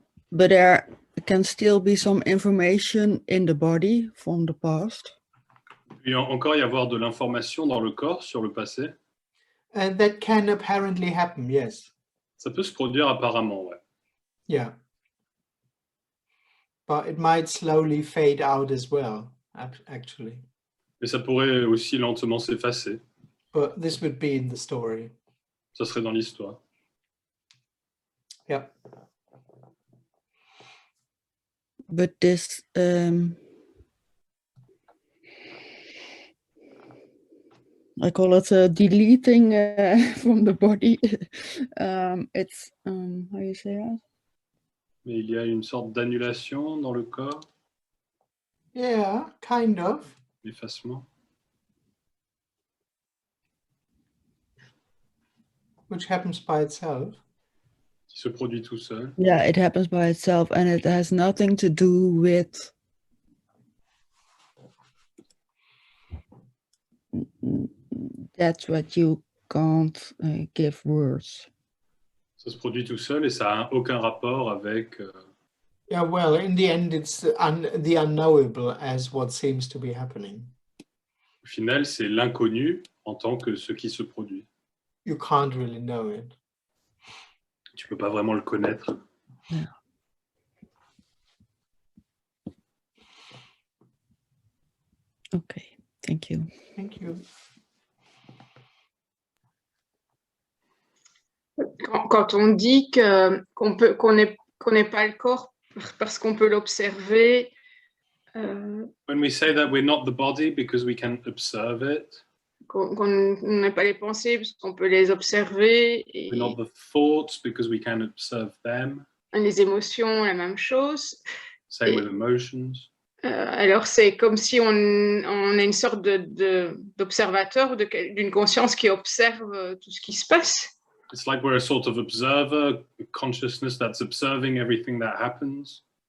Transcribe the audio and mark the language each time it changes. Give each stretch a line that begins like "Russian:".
English: But there can still be some information in the body from the past.
French: Il peut encore y avoir de l'information dans le corps sur le passé.
English: And that can apparently happen, yes.
French: Ça peut se produire apparemment, ouais.
English: Yeah. But it might slowly fade out as well, actually.
French: Mais ça pourrait aussi lentement s'effacer.
English: But this would be in the story.
French: Ça serait dans l'histoire.
English: Yeah. But this I call it deleting from the body. It's how you say that?
French: Mais il y a une sorte d'annulation dans le corps,
English: Yeah, kind of.
French: effacement.
English: Which happens by itself.
French: Qui se produit tout seul.
English: Yeah, it happens by itself, and it has nothing to do with that's what you can't give words.
French: Ça se produit tout seul et ça n'a aucun rapport avec
English: Yeah, well, in the end, it's the unknowable as what seems to be happening.
French: au final, c'est l'inconnu en tant que ce qui se produit.
English: You can't really know it.
French: Tu peux pas vraiment le connaître.
English: Yeah. Okay, thank you. Thank you.
French: Quand on dit qu'on n'est pas le corps parce qu'on peut l'observer.
English: When we say that we're not the body because we can observe it.
French: Qu'on n'est pas les pensées parce qu'on peut les observer. Et
English: we're not the thoughts because we can observe them.
French: Les émotions, la même chose.
English: Same with emotions.
French: Alors c'est comme si on est une sorte d'observateur ou d'une conscience qui observe tout ce qui se passe.
English: It's like we're a sort of observer, a consciousness that's observing everything that happens.